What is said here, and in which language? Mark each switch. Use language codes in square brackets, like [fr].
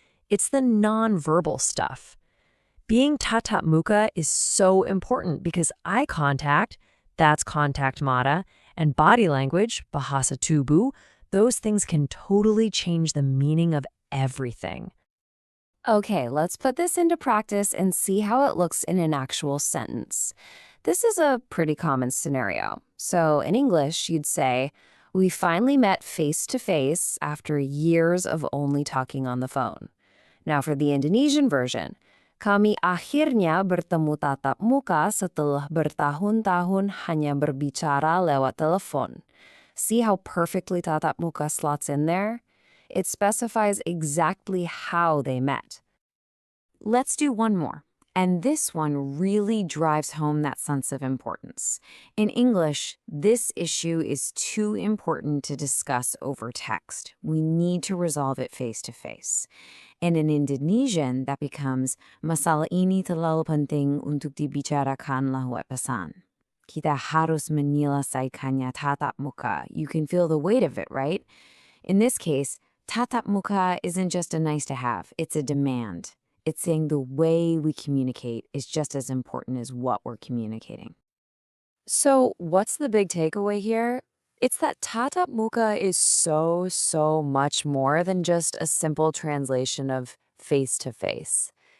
[en] It's the nonverbal stuff. Being tatap muka is so important because eye contact, that's [id] contact mata, [en] and body language, [id] bahasa tubuh, [en] those things can totally change the meaning of everything. Okay, let's put this into practice and see how it looks in an actual sentence. This is a pretty common scenario. So in English, you'd say, we finally met face-to-face after years of only talking on the phone. Now for the Indonesian version, [id] kami akhirnya bertemu tatap muka setelah bertahun-tahun hanya berbicara lewat telepon. [en] See how perfectly tatap muka slots in there? It specifies exactly how they met. Let's do one more. And this one really drives home that sense of importance. In English, this issue is too important to discuss over text. We need to resolve it face-to-face. And in Indonesian, that becomes, [id] masalah ini terlalu penting untuk dibicarakan lewat pesan. Kita harus menyelesaikannya tatap muka. [en] You can feel the weight of it, right? In this case, tatap muka isn't just a nice to have, it's a demand. It's saying the way we communicate is just as important as what we're communicating. So what's the big takeaway here? It's that tatap muka is so much more than just a simple translation of face-to-face.